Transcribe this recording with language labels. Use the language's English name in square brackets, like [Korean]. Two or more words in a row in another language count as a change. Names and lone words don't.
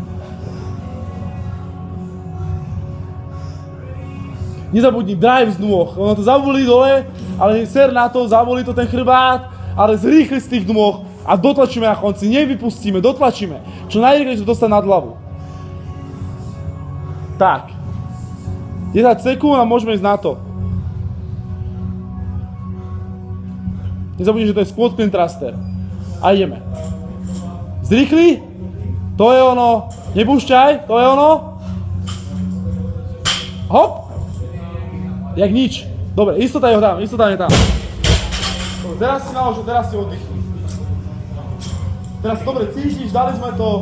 [Slovak] Nezabudni drive z nôh, ono to zabolí dole, ale ser na to, zabolí to ten chrbát, ale zrýchli z tých nôh a dotlačíme na konci, nevypustíme, dotlačíme. Čo najrýchlejšie dostať nad hlavu. Tak. 10 sekúnd a môžeme ísť na to. Nezabudni, že to je [English] squat clean thruster. [Slovak] A ideme. Zrýchli. To je ono. Nepúšťaj. To je ono. Hop. Jak nič. Dobre, istota je tam, istota je tam. Dobre, teraz si nalož, teraz si oddychni. Teraz dobre cítiš, dali sme to.